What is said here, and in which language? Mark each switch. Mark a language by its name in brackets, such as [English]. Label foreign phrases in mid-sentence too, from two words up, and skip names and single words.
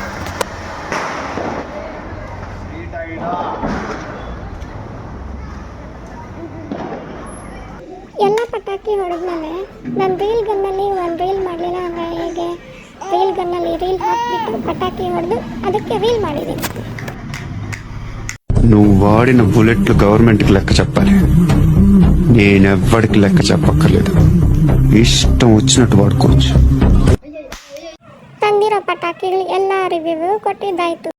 [Kannada] ಎಲ್ಲ ಪಟಾಕಿ ಹೊಡೆದ್ಮೇಲೆ ನಾನು ರೀಲ್ ಗನ್ನಲ್ಲಿ ಒಂದು ರೀಲ್ ಮಾಡಲಿಲ್ಲ ಅಂದರೆ ಹೇಗೆ, ರೀಲ್ ಗನ್ನಲ್ಲಿ ರೀಲ್ ಹಾಕಿಬಿಟ್ಟು పటాకీ ಹೊಡೆದು ಅದಕ್ಕೆ ರೀಲ್ ಮಾಡಿದ್ದೀನಿ. [Telugu] నువ్వు వాడిన బుల్లెట్లు గవర్నమెంట్కి లెక్క చెప్పాలి. నేనెవ్వడికి లెక్క చెప్పక్కర్లేదు. ఇష్టం వచ్చినట్టు వాడుకోవచ్చు. [Kannada] ತಂದಿರೋ ಪಟಾಕಿಗಳು ಎಲ್ಲ ರಿವ್ಯೂ ಕೊಟ್ಟಿದ್ದಾಯ್ತು.